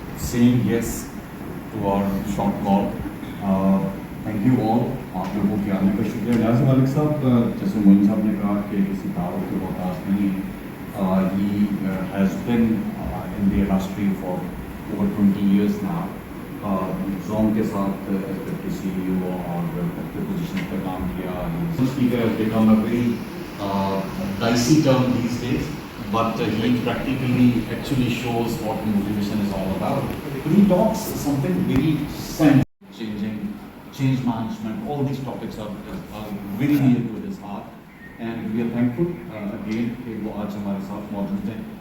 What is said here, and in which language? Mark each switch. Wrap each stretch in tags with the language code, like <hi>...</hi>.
<en>saying yes to our short call. Thank you all.</en> <ur>آپ لوگوں کے آنے کا شکریہ. نیاز ملک صاحب, جیسے معین صاحب نے کہا کہ کسی دعوت کے محتاج نہیں ہے.</ur> <en>He has been in the industry for over 20 years now.</en> <ur>Zoom کے ساتھ ایکٹیو CEO اور ایکٹیو پوزیشن پہ کام کیا.</ur> <en>Speaker has become a very dicey term these days, but he practically actually shows what motivation is all about. But he talks something very sense, change management, all these topics are very near to his heart, and we are thankful again</en> <ur>کہ وہ آج ہمارے ساتھ موجود ہیں.</ur>